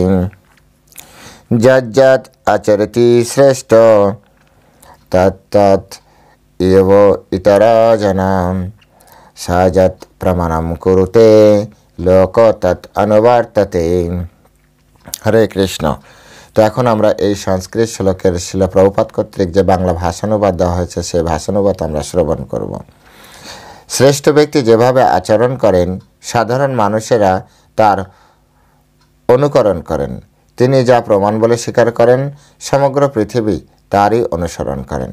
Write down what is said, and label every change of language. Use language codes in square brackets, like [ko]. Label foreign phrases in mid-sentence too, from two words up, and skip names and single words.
[sa] यज्जत् आचरति श्रेष्ठ तत्तत् एव इतरा जनाः सा यत् प्रमाणं कुरुते लोको तत् अनुवर्तते। हरे कृष्ण। [bn] তো এখন আমরা এই সংস্কৃত শ্লোকের শিল প্রভুপাদ কর্তৃক যে বাংলা ভাষানুবাদ দেওয়া হয়েছে সেই ভাষানুবাদ আমরা শ্রবণ করব। শ্রেষ্ঠ ব্যক্তি যেভাবে আচরণ করেন সাধারণ মানুষেরা তার অনুকরণ করেন। তিনি যা প্রমাণ বলে স্বীকার করেন সমগ্র পৃথিবী তারই অনুসরণ করেন।